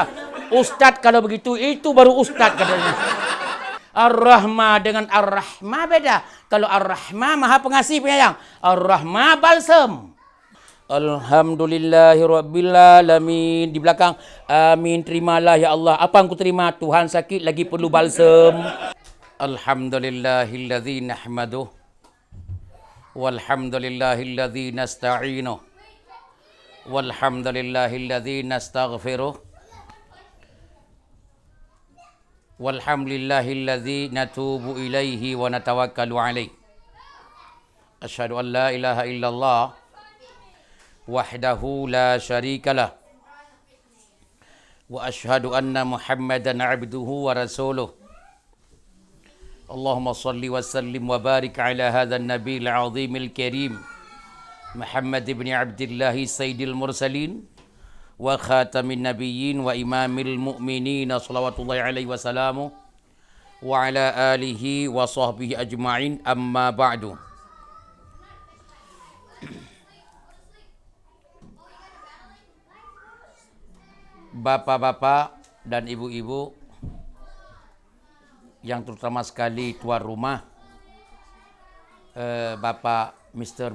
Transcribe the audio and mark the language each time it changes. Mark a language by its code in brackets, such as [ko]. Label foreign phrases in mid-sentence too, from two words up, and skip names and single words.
[id] Ustadz kalau begitu, itu baru ustadz katanya. Ar-Rahma dengan Ar-Rahma beda. Kalau Ar-Rahma maha pengasih penyayang. Ar-Rahma balsam. [ar] الحمد لله رب العالمين. [id] Di belakang, amin, terimalah [ar] يا الله. [id] Apa yang ku terima? Tuhan sakit lagi perlu balsam. [ar] الحمد لله الذي نحمده. والحمد لله الذي نستعينه. والحمد لله الذي نستغفره. والحمد لله الذي نتوب إليه ونتوكل عليه. أشهد أن لا إله إلا الله وحده لا شريك له. وأشهد أن محمدا عبده ورسوله. اللهم صل وسلم وبارك على هذا النبي العظيم الكريم محمد بن عبد الله سيد المرسلين وخاتم النبيين وإمام المؤمنين صلوات الله عليه وسلامه وعلى آله وصحبه أجمعين، أما بعد. [id] Bapak-bapak dan ibu-ibu yang terutama sekali tuan rumah, Bapak Mr.